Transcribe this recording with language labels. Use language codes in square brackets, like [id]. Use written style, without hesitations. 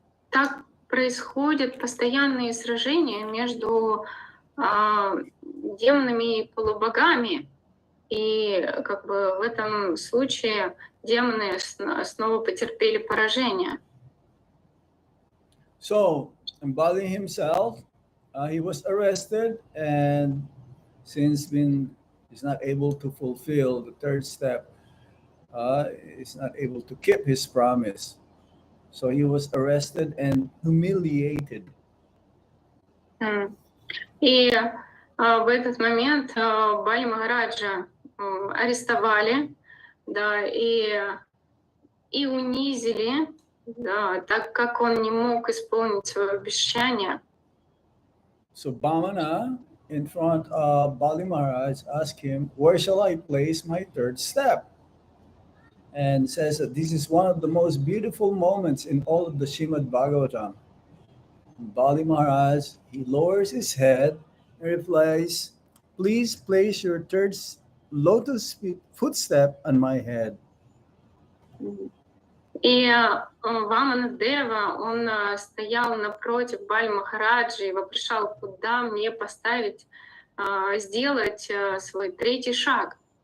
[ru] Так происходят постоянные сражения между демонами и полубогами. И в этом случае демоны снова потерпели поражение. [en] So, Bali himself, he was arrested, and since he's not able to fulfill the third step, he's not able to keep his promise. So he was arrested and humiliated. [ru] И в этот момент Бали Махараджа арестовали, да, и унизили, да, так как он не мог исполнить свое обещание. [en] So Bhamana, in front of Bali Maharaj, asked him, "Where shall I place my third step?" And says that this is one of the most beautiful moments in all of the Srimad Bhagavatam. Bali Maharaj, he lowers his head and replies, "Please place your third lotus footstep on my head." [ru] И Вамана Дева, он стоял напротив Бали Махараджи и вопрошал, куда мне поставить, сделать свой третий шаг.